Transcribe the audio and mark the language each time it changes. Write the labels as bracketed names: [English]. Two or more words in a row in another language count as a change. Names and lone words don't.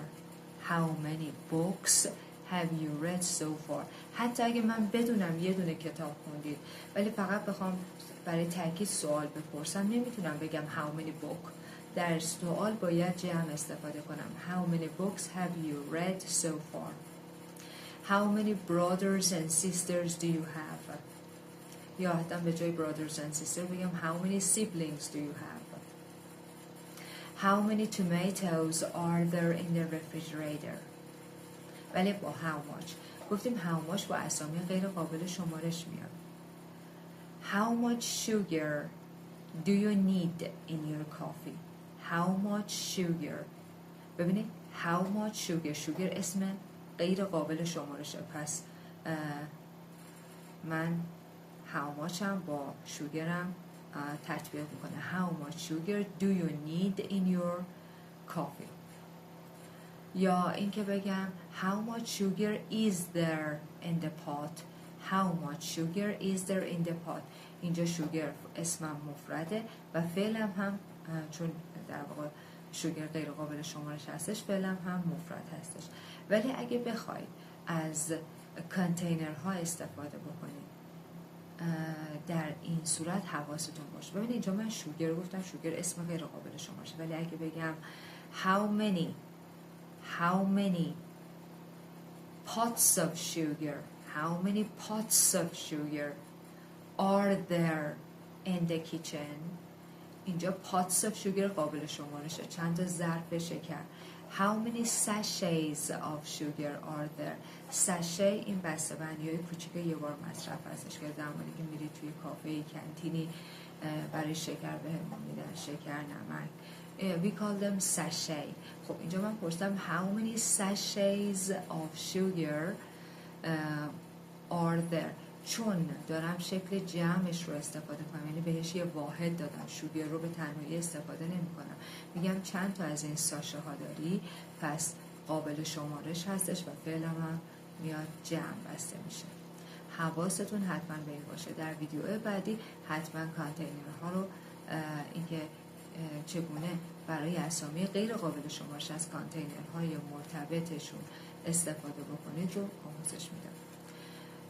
[English] How many books have you read so far? [Persian] حتی اگه من بدونم یه دونه کتاب خوندید ولی فقط بخوام برای تاکید سوال بپرسم نمیتونم بگم [English] how many book. [Persian] در سوال باید جمع استفاده کنم. [English] How many books have you read so far? How many brothers and sisters do you have? [Persian] یا حتی به جای [English] brothers and sisters [Persian] بگم [English] how many siblings do you have? How many tomatoes are there in the refrigerator? [Persian] ولی با [English] how much [Persian] گفتیم [English] how much [Persian] با اسامی غیر قابل شمارش میاد. [English] How much sugar do you need in your coffee? How much sugar. [Persian] ببینید [English] how much sugar [Persian] اسم غیر قابل شمارشه، پس من [English] how much [Persian] هم با sugarم تطبیق میکنه. [English] How much sugar do you need in your coffee؟ [Persian] یا اینکه بگم [English] how much sugar is there in the pot? How much sugar is there in the pot؟ [Persian] اینجا sugar اسمم مفرده و فعلم هم چون در واقع sugar غیر قابل شمارش هستش فعلم هم مفرد هستش. ولی اگه بخواید از کانتینرها استفاده بکنید در این صورت حواستون باشه. ببینید اینجا من شوگر گفتم، شوگر اسم غیر قابل شمارشه، ولی اگه بگم [English] how many pots of sugar are there in the kitchen؟ [Persian] اینجا [English] pots of sugar [Persian] قابل شمارشه، چند تا ظرف شکر. [English] How many sachets of sugar are there؟ [Persian] سشه این بسته بندی های کوچیک یه بار مصرف هستش که زمانی که میرید توی کافه کنتینی برای شکر بهمون میدن، شکر، نمک. [English] We call them sachet. [Persian] خب اینجا من پرسیدم [English] how many sachets of sugar are there؟ [Persian] چون دارم شکل جمعش رو استفاده کنم، یعنی بهش یه واحد دادم، شوگر رو به تنهایی استفاده نمی کنم. میگم چند تا از این ساشه ها داری، پس قابل شمارش هستش و فعل هم میاد جمع بسته میشه. حواستون حتما به این باشه. در ویدیو بعدی حتما کانتینرها رو اینکه چگونه برای اسامی غیر قابل شمارش از کانتینرهای مرتبطشون استفاده بکنید رو آموزش میدم.